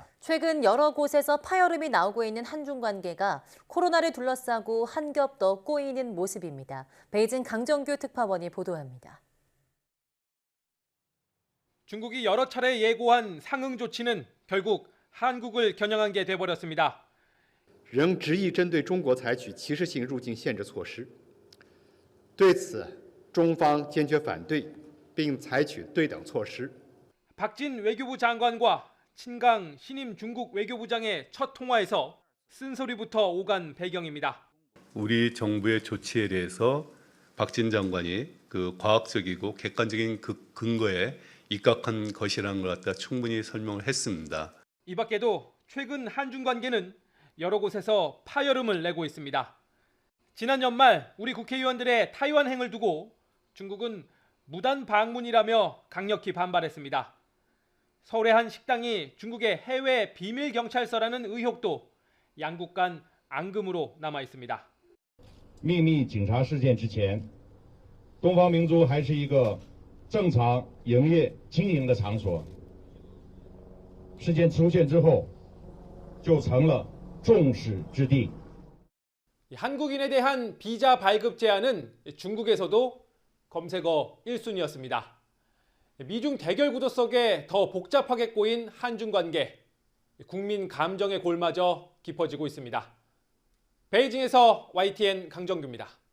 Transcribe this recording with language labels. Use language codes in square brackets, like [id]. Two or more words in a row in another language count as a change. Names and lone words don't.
[ko] 최근 여러 곳에서 파열음이 나오고 있는 한중 관계가 코로나를 둘러싸고 한 겹 더 꼬이는 모습입니다. 베이징 강정규 특파원이 보도합니다. 중국이 여러 차례 예고한 상응 조치는 결국 한국을 겨냥한 게 돼버렸습니다. [zh] 仍执意针对中国采取歧视性入境限制措施，对此，中方坚决反对，并采取对等措施。 [ko] 박진 외교부 장관과 친강 신임 중국 외교부장의 첫 통화에서 쓴소리부터 오간 배경입니다. 우리 정부의 조치에 대해서 박진 장관이 그 과학적이고 객관적인 그 근거에 입각한 것이라는 걸 갖다 충분히 설명을 했습니다. 이 밖에도 최근 한중 관계는 여러 곳에서 파열음을 내고 있습니다. 지난 연말 우리 국회의원들의 타이완행을 두고 중국은 무단 방문이라며 강력히 반발했습니다. 서울의 한 식당이 중국의 해외 비밀 경찰서라는 의혹도 양국 간 앙금으로 남아 있습니다. [zh] 秘密警察事件之前，东方明珠还是一个正常营业经营的场所。事件出现之后，就成了众矢之的。 [ko] 한국인에 대한 비자 발급 제한은 중국에서도 검색어 1순위였습니다. 미중 대결 구도 속에 더 복잡하게 꼬인 한중 관계, 국민 감정의 골마저 깊어지고 있습니다. 베이징에서 YTN 강정규입니다.